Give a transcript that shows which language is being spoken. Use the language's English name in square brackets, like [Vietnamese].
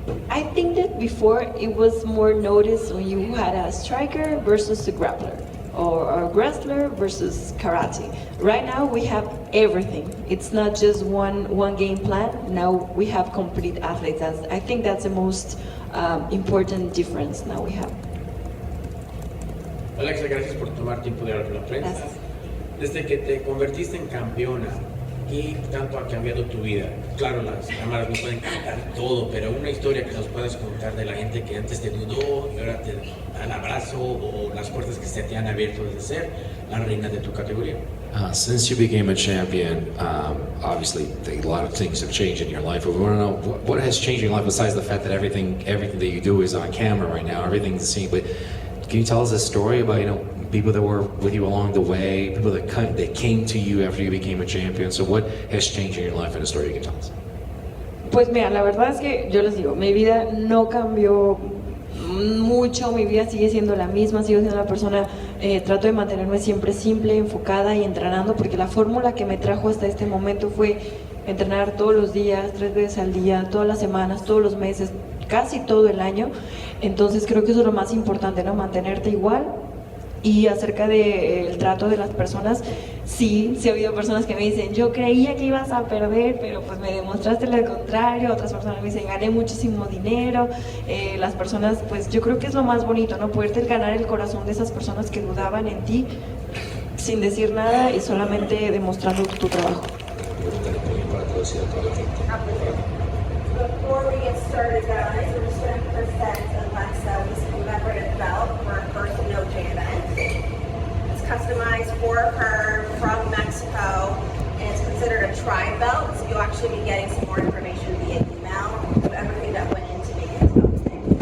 [English] I think that before it was more noticed when you had a striker versus a grappler, or a wrestler versus karate. Right now we have everything. It's not just one game plan. Now we have complete athletes. I think that's the most important difference now we have. [Spanish] Alexa, gracias por tomar tiempo de hablar con la prensa. Gracias. Desde que te convertiste en campeona, ¿qué tanto ha cambiado tu vida? Claro, las cámaras no pueden contar todo, pero una historia que nos puedas contar de la gente que antes te dudó y ahora te da el abrazo, o las puertas que se te han abierto desde ser la reina de tu categoría. [English] Since you became a champion, obviously a lot of things have changed in your life. But we want to know what has changed in your life besides the fact that everything that you do is on camera right now. Everything's seen. But can you tell us a story about people that were with you along the way, people that came to you after you became a champion? So what has changed in your life, and a story you can tell us? [Spanish] Pues mira, la verdad es que yo les digo, mi vida no cambió mucho, mi vida sigue siendo la misma, sigo siendo la persona, trato de mantenerme siempre simple, enfocada y entrenando, porque la fórmula que me trajo hasta este momento fue entrenar todos los días, 3 veces al día, todas las semanas, todos los meses, casi todo el año. Entonces creo que eso es lo más importante, ¿no? Mantenerte igual. Y acerca del trato de las personas, sí ha habido personas que me dicen, yo creía que ibas a perder, pero pues me demostraste lo contrario. Otras personas me dicen, gané muchísimo dinero. Las personas, pues yo creo que es lo más bonito, ¿no? Poderte ganar el corazón de esas personas que dudaban en ti sin decir nada y solamente demostrando tu trabajo. [English] Before we get started, guys, we're just going to present Alexa with some commemorative belt for our first Noche event. It's customized for her from Mexico, and it's considered a tri belt, so you'll actually be getting some more information via email of everything that went into making this belt today.